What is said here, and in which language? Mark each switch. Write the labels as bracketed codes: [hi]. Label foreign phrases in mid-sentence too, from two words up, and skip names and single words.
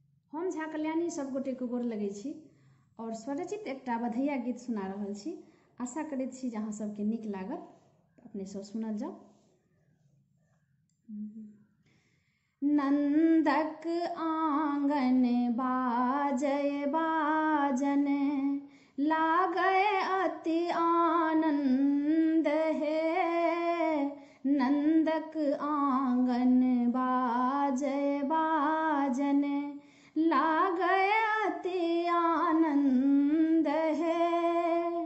[mai] हम झा कल्याणी सब गोटे को गोर लगै छी और स्वरचित एकटा बधैया गीत सुना रहल छी। आशा करैत छी जे अहाँ सबके नीक लागत। अपने सब सुनल जाओ। नंदक आंगन बाजय बाजन लागय अति आनंद है। नंदक आंगन बाजय बाजन लागय अति आनंद है।